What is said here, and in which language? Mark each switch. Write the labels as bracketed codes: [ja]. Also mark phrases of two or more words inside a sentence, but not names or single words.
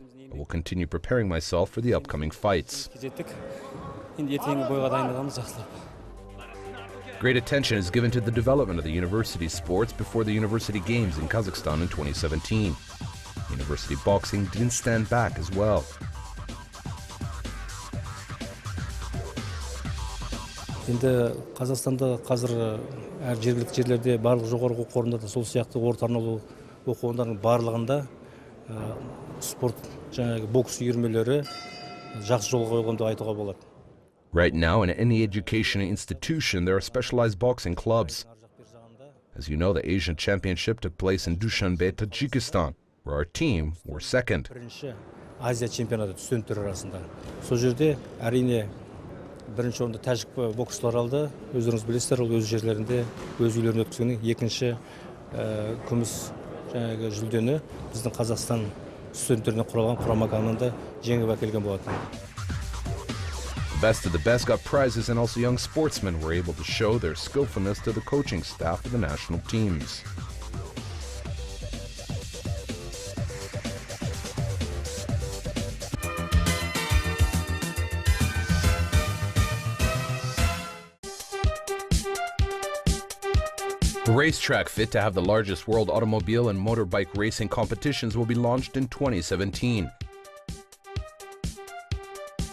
[en] I will continue preparing myself for the upcoming fights. Great attention is given to the development of the university sports before the University Games in Kazakhstan in 2017. University boxing didn't stand back as well. [kk] Енді Қазақстанда қазір жергілікті жерлерде барлық жоғарғы оқу орындарда сол сияқты орта арнаулы оқу орындарының барлығында спорт жаңағы бокс үйірмелері жақсы жолға қойылған деп айтуға болады. [en] Right now, in any education institution, there are specialized boxing clubs. As you know, the Asian Championship took place in Dushanbe, Tajikistan, where our team were second. [kk] Азия чемпионаты студенттер арасында. Сол жерде әрине бірінші орында тәжік боксшылар алды. Өздеріңіз білесіздер, ол өз жерлерінде өз үйлерінде өткізгеннен екінші күміс жаңағы жүлдені біздің Қазақстан студенттерінен құралған құрама команда жеңіп әкелген болатын. [en] The best of the best got prizes, and also young sportsmen were able to show their skillfulness to the coaching staff of the national teams. The racetrack fit to have the largest world automobile and motorbike racing competitions will be launched in 2017.